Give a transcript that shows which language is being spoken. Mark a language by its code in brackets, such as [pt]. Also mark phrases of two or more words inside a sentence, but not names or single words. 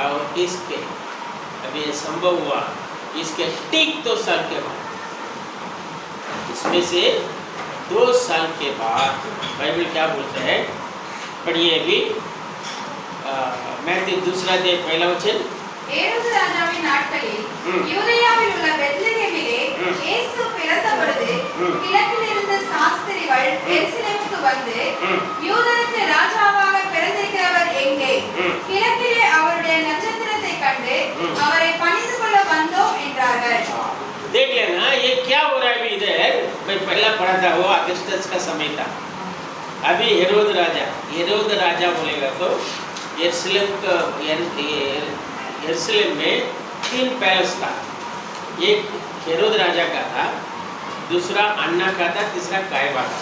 [hi] और इसके अभी ये संभव हुआ इसके ठीक 2 साल के बाद, इसमें से 2 साल के बाद बाइबल क्या बोलते हैं, पढ़िए अभी मैथ्यू 2 अध्याय 1 वचन। [ta] ஏரோது ராஜாவின் நாட்களில் யூதேயாவில் உள்ள பெத்லகேமிலே இயேசு பிறந்த பொழுது கிழக்கிலிருந்து சாஸ்திரிகள் எருசலேமுக்கு வந்து, யூதருக்கு ராஜாவாக பிறந்திருக்கிறவர் எங்கே? கிழக்கிலே அவருடைய நட்சத்திரத்தை கண்டு அவரை பணிந்து கொள்ள வந்தோம் என்றார்கள்। [hi] देख लेना ये क्या हो रहा है अभी इधर। मैं पहला पढ़ा था वो अगस्टस का समय था। अभी हेरोद राजा बोलेगा तो यरूशलेम में 3 पैलेस था। एक हेरोद राजा का था, दूसरा अन्ना का था, तीसरा कायबा का।